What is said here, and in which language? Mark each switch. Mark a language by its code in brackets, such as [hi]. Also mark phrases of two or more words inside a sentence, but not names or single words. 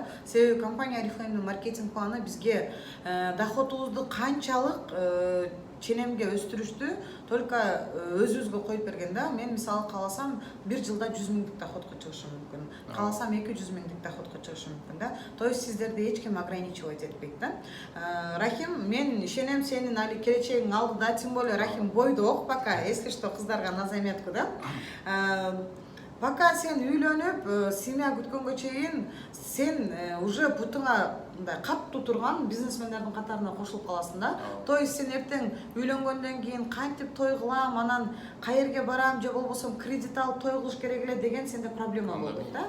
[ky] Себеби компания Oriflame'дин маркетинг планы бизге доходубузду канчалык ченемге өстүрүштү только өзүбүзгө коюп берген да. Мен мисалы кааласам 1 жылда 100 000дик доходко чыгышым мүмкүн. Кааласам 200 000дик доходко чыгышым мүмкүн да. [ru] То есть [ky] сиздерди эч ким ограничивать этпейт да. Рахим, мен ишенем сенин али келечегиң алдыда, [ru] тем более Рахим бойдок пока, если что, кыздарга на заметку да. [ky] Пока сен үйлөнүп, семья күткөнгө чейин сен уже бутуңа мындай каттуу турган бизнесмендердин катарына кошулуп каласың да. [ru] То есть [ky] сен эртең үйлөнгөндөн кийин кантип той кылам, анан каерге барам же болбосо кредит алып той кылыш керек эле деген сенде проблема болот да.